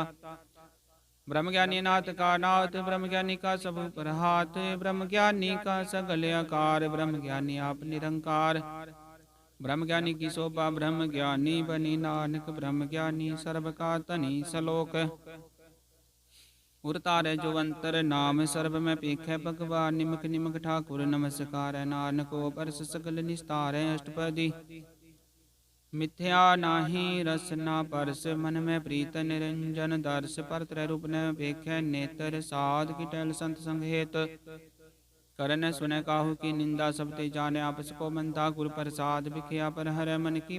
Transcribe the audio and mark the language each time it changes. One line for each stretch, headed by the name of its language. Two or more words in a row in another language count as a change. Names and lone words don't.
Punjabi: ਬ੍ਰਹਮ ਗਿਆਨੀ ਨਾਥ ਕਾ ਨਾਥ, ਬ੍ਰਹਮ ਗਿਆਨੀ ਕਾ ਸਭ ਪਰ ਹਾਥ। ਬ੍ਰਹਮ ਗਿਆਨੀ ਕਾ ਸਗਲ ਆਕਾਰ, ਬ੍ਰਹਮ ਗਿਆਨੀ ਆਪ ਨਿਰੰਕਾਰ। ਬ੍ਰਹਮ ਗਿਆਨੀ ਕੀ ਸ਼ੋਭਾ ਬ੍ਰਹਮ ਗਿਆਨੀ ਬਨੀ, ਨਾਨਕ ਬ੍ਰਹਮ ਗਿਆਨੀ ਸਰਬ ਕਾ ਤਨਿ ਸਲੋਕ। ਉਰ ਧਾਰੈ ਜੋ ਅੰਤਰ ਨਾਮ ਸਰਬ ਮੈਂ ਪੇਖੈ ਭਗਵਾਨ ਨਿਮਕ ਨਿਮਕ ਠਾਕੁਰ ਨਮਸਕਾਰੈ ਨਾਨਕੋ ਪਰਸ ਸਗਲ ਨਿਸਤਾਰੈ ਅਸ਼ਟਪਦੀ ਮਿਥਿਆ ਨਾਹੀ ਰਸ ਨਾ ਪਰਸ ਮਨ ਮੈਂ ਪ੍ਰੀਤ ਨਿਰੰਜਨ ਦਰਸ ਪਰ ਤ੍ਰੈ ਰੂਪ ਨ ਵੇਖੈ ਨੇਤਰ ਸਾਧ ਕੀ ਟਹਿਲ ਸੰਤ ਸੰਗ ਹੇਤ ਕਰਨ ਸੁਨੈ ਕਾਹੂ ਕੀ ਨਿੰਦਾ ਸਭ ਤੇ ਜਾਣੈ ਆਪਸ ਕੋ ਮੰਦਾ ਗੁਰ ਪ੍ਰਸਾਦ ਵਿਖਿਆ ਪਰ ਹਰੈ ਮਨ ਕੀ